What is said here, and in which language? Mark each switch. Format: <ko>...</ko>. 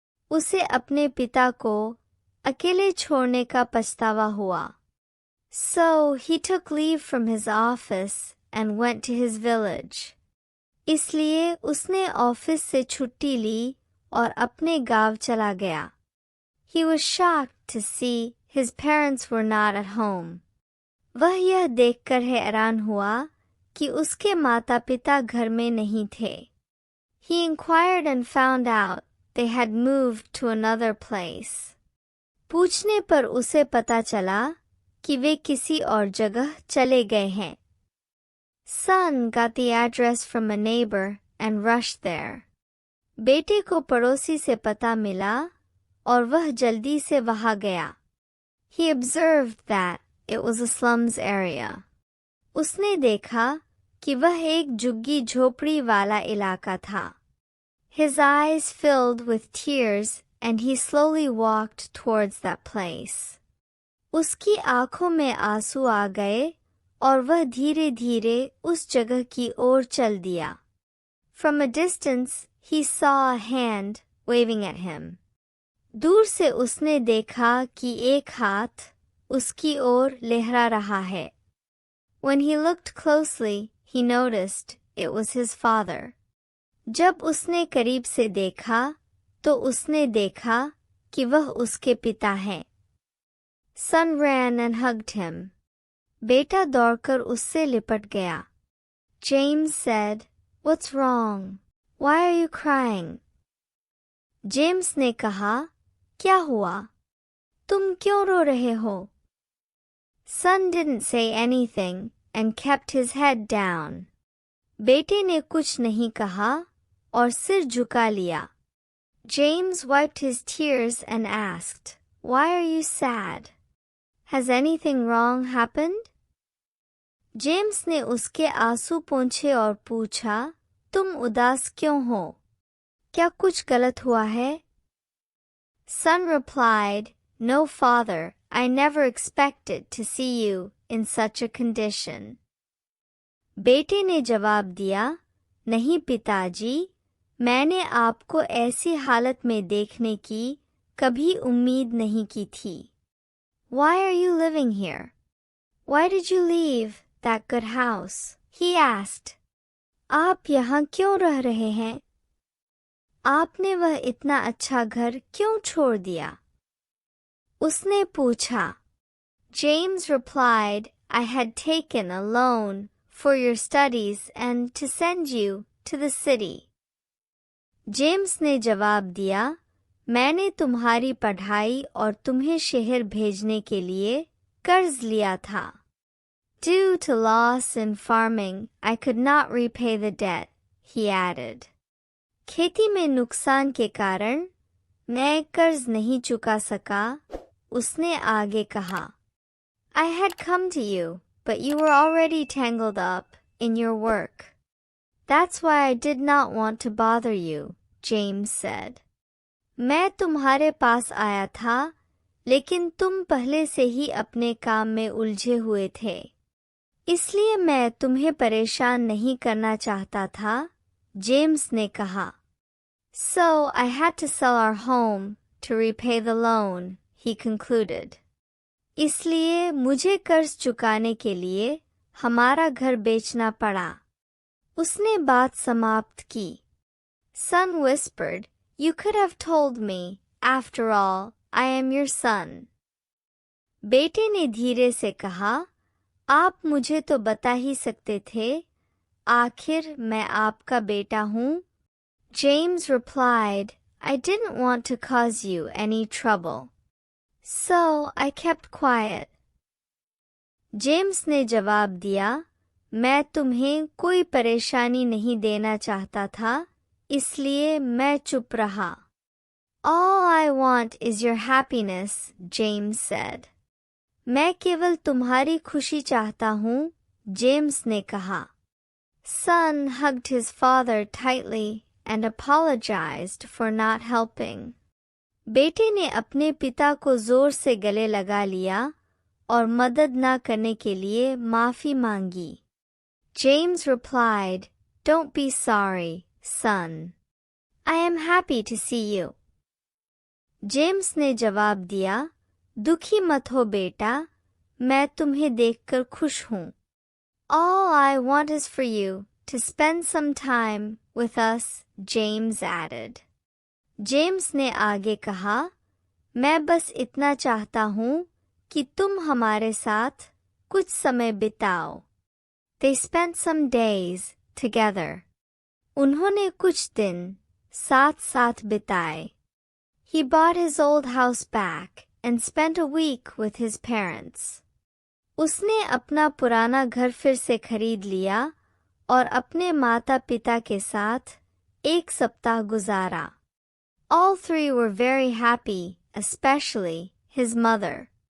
<hi>उसे अपने पिता को अकेले छोड़ने का पछतावा हुआ।</hi> <en>So he took leave from his office and went to his village.</en> <hi>इसलिए उसने ऑफिस से छुट्टी ली और अपने गांव चला गया।</hi> <en>He was shocked to see his parents were not at home.</en> <hi>वह यह देखकर हैरान हुआ कि उसके माता-पिता घर में नहीं थे।</hi> <en>He inquired and found out they had moved to another place.</en> <hi>पूछने पर उसे पता चला कि वे किसी और जगह चले गए हैं।</hi> <en>Son got the address from a neighbor and rushed there.</en> <hi>बेटे को पड़ोसी से पता मिला और वह जल्दी से वहां गया।</hi> <en>He observed that it was a slums area.</en> <hi>उसने देखा कि वह एक झुग्गी झोपड़ी वाला इलाका था।</hi> <en>His eyes filled with tears and he slowly walked towards that place.</en> <hi>उसकी आंखों में आंसू आ गए और वह धीरे-धीरे उस जगह की ओर चल दिया।</hi> <en>From a distance, he saw a hand waving at him.</en> <hi>दूर से उसने देखा कि एक हाथ उसकी ओर लहरा रहा है।</hi> <en>When he looked closely, he noticed it was his father.</en> <hi>जब उसने करीब से देखा, तो उसने देखा कि वह उसके पिता हैं।</hi> <en>Son ran and hugged him.</en> <hi>बेटा दौड़कर उससे लिपट गया।</hi> <en>James said, "What's wrong? Why are you crying?"</en> <hi>James ने कहा, क्या हुआ? तुम क्यों रो रहे हो?</hi> <en>Son didn't say anything and kept his head down.</en> <hi>बेटे ने कुछ नहीं कहा और सिर झुका लिया।</hi> <en>James wiped his tears and asked, "Why are you sad? Has anything wrong happened?"</en> <hi>James ने उसके आंसू पोंछे और पूछा, तुम उदास क्यों हो? क्या कुछ गलत हुआ है?</hi> <en>Son replied, "No, father, I never expected to see you in such a condition."</en> <hi>बेटे ने जवाब दिया, नहीं पिताजी, मैंने आपको ऐसी हालत में देखने की कभी उम्मीद नहीं की थी।</hi> <en>Why are you living here? Why did you leave that good house? He asked.</en> <hi>आप यहाँ क्यों रह रहे हैं? आपने वह इतना अच्छा घर क्यों छोड़ दिया? उसने पूछा।</hi> <en>James replied, "I had taken a loan for your studies and to send you to the city."</en> <hi>James ने जवाब दिया, मैंने तुम्हारी पढ़ाई और तुम्हें शहर भेजने के लिए कर्ज लिया था।</hi> <en>Due to loss in farming, I could not repay the debt, he added.</en> <hi>खेती में नुकसान के कारण मैं कर्ज नहीं चुका सका, उसने आगे कहा।</hi> <en>I had come to you, but you were already tangled up in your work. That's why I did not want to bother you, James said.</en> <hi>मैं तुम्हारे पास आया था, लेकिन तुम पहले से ही अपने काम में उलझे हुए थे। इसलिए मैं तुम्हें परेशान नहीं करना चाहता था, जेम्स ने कहा।</hi> <en>So I had to sell our home to repay the loan, he concluded.</en> <hi>इसलिए मुझे कर्ज चुकाने के लिए हमारा घर बेचना पड़ा। उसने बात समाप्त की।</hi> <en>Son whispered, "You could have told me. After all, I am your son."</en> <hi>बेटे ने धीरे से कहा, आप मुझे तो बता ही सकते थे, आखिर मैं आपका बेटा हूँ।</hi> <en>James replied, "I didn't want to cause you any trouble. So I kept quiet."</en> <hi>James ने जवाब दिया, मैं तुम्हें कोई परेशानी नहीं देना चाहता था, इसलिए मैं चुप रहा।</hi> <en>All I want is your happiness, James said.</en> <hi>मैं केवल तुम्हारी खुशी चाहता हूँ, जेम्स ने कहा।</hi> <en>Son hugged his father tightly and apologized for not helping.</en> <hi>बेटे ने अपने पिता को जोर से गले लगा लिया और मदद न करने के लिए माफी मांगी.</hi> <en>James replied, "Don't be sorry, son. I am happy to see you."</en> <hi>James ने जवाब दिया, दुखी मत हो बेटा, मैं तुम्हें देखकर खुश हूँ.</hi> <en>All I want is for you to spend some time with us, James added.</en> <hi>James ने आगे कहा, मैं बस इतना चाहता हूँ कि तुम हमारे साथ कुछ समय बिताओ.</hi> <en>They spent some days together.</en> <hi>उन्होंने कुछ दिन साथ साथ बिताए.</hi> <en>He bought his old house back and spent a week with his parents.</en> <hi>उसने अपना पुराना घर फिर से खरीद लिया और अपने माता पिता के साथ एक सप्ताह गुजारा.</hi> <en>All three were very happy, especially his mother.</en>